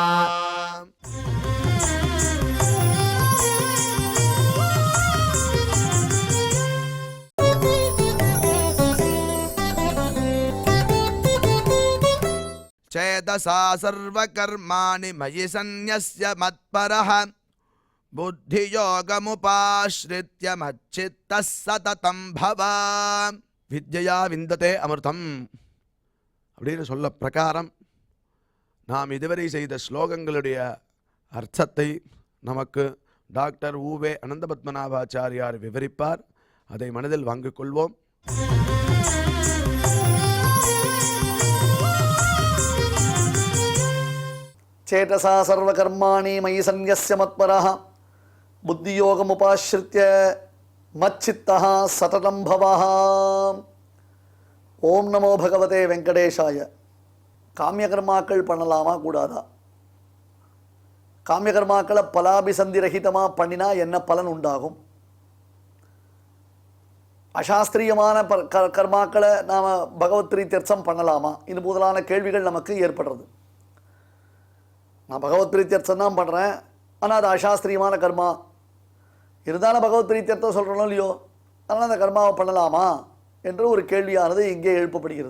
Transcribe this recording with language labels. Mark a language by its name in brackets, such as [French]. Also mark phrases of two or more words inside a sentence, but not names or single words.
[Sanskrit] चेतसा सर्वकर्माणि मयि सन्न्यस्य मत्परः बुद्धियोगमुपाश्रित्य मच्चित्तः सततं भव। विद्या विन्दते अमृतम् [Tamil] அப்படின்னு சொல்ல பிரகாரம் நாம் இதுவரை செய்த ஸ்லோகங்களுடைய அர்த்தத்தை நமக்கு டாக்டர் ஊவே அனந்தபத்மநாபாச்சாரியார் விவரிப்பார். அதை மனதில் வாங்கிக் கொள்வோம். [Sanskrit] चेतसा सर्वकर्माणि मयि सन्न्यस्य मत्परः बुद्धियोगमुपाश्रित्य मच्चित्तः सततं भवः। ॐ नमो भगवते वेङ्कटेशाय. [Tamil] காமியகர்மாக்கள் பண்ணலாமா கூடாதா? காமியகர்மாக்களை பலாபிசந்தி ரஹிதமாக பண்ணினா என்ன பலன் உண்டாகும்? அசாஸ்திரியமான கர்மாக்களை நாம் பகவத் பிரீத்தியர்த்தம் பண்ணலாமா? இது முதலான கேள்விகள் நமக்கு ஏற்படுறது. நான் பகவத் பிரீத்தியர்த்தம் தான் பண்ணுறேன், ஆனால் அது அசாஸ்திரியமான கர்மா இருந்தாலும் பகவத் பிரீத்தியர்த்தம் சொல்கிறோம் இல்லையோ, அதனால் அந்த கர்மாவை பண்ணலாமா என்று ஒரு கேள்வியானது இங்கே எழுப்பப்படுகிறது.